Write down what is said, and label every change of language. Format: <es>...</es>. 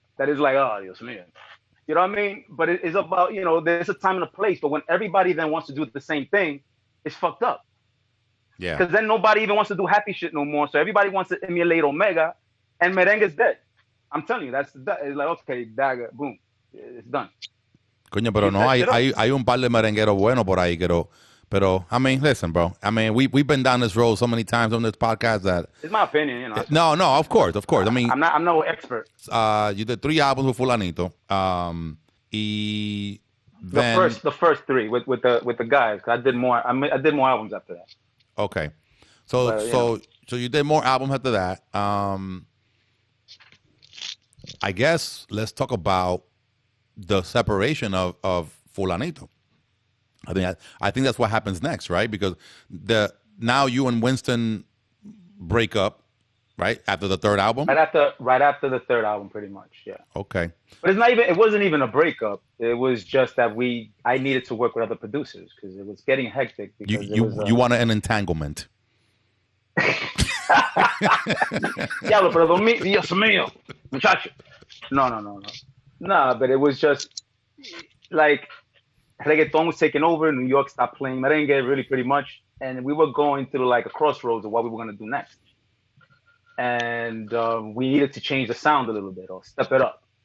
<en>That is like,</en> <es>oh, Dios mío.</es> <en>You know what I mean? But it's about, you know, there's a time and a place. But when everybody then wants to do the same thing, it's fucked up. Yeah. Because then nobody even wants to do happy shit no more. So everybody wants to emulate Omega, and merengue's dead. I'm telling you, it's like, okay, dagger, boom, it's done.</en> <es>Coño, pero no hay un par de merengueros buenos por ahí, pero</es> <en>I mean, listen, bro. I mean, we've been down this road so many times on this podcast that it's my opinion, you know. No, of course. I mean, I'm no expert. You did 3 albums with Fulanito. Then the first 3 with the guys. I did more albums after that. Okay, so you did more albums after that. I guess let's talk about the separation of Fulanito. I think that's what happens next, right? Because now you and Winston break up, right? After the 3rd album? Right after the 3rd album, pretty much, yeah. Okay. But it wasn't even a breakup. It was just that I needed to work with other producers because it was getting hectic. You wanted an entanglement.</en> <es>Diablo, pero Dios mío, muchacho.</es> <en>No. Nah, but it was just like reggaeton was taking over. New York stopped playing merengue really pretty much. And we were going through like a crossroads of what we were going to do next. And we needed to change the sound a little bit or step it up.</en>